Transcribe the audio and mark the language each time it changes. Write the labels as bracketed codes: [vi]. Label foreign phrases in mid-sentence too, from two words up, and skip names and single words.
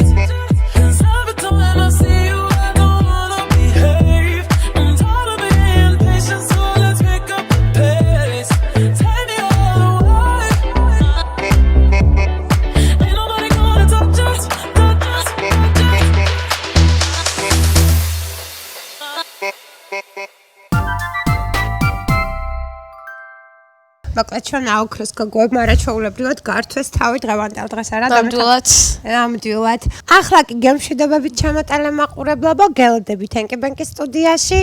[en] Cause every time I see you, I don't wanna behave. I'm tired of being patient, so let's pick up the pace. Take me all the way. Ain't nobody gonna touch us, touch us, touch us. [ka] მოკლედ ჩვენ აოქროს გოგოებმა რა ჩვეულებრივად გართვეს თავი დღევანდელ დღეს არა ნამდვილად. ნამდვილად. ახლა კი გემშვიდობებით ჩამოტანილ მაყურებლებო, გელოდებით ენკიბენკის სტუდიაში.